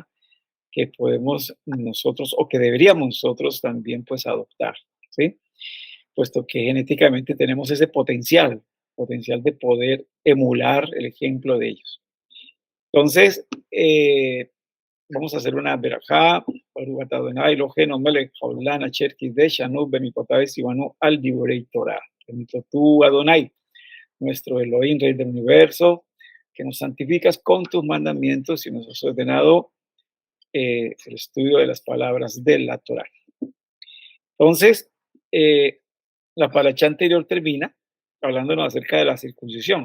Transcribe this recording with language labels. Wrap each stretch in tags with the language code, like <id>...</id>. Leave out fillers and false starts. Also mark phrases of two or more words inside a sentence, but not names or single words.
<es>Que podemos nosotros o que deberíamos nosotros también, pues, adoptar, ¿sí? Puesto que genéticamente tenemos ese potencial de poder emular el ejemplo de ellos. Entonces, vamos a hacer una verajá,</es> <he>ברוך אתה אדני אלהינו מלך העולם אשר קדשנו במצותיו וצונו על דברי תורה.</he> <es>Bendito tú, Adonai, nuestro Elohim, Rey del universo, que nos santificas con tus mandamientos y nos has ordenado el estudio de las palabras de la Torah. Entonces, la paracha anterior termina hablándonos acerca de la circuncisión.</es>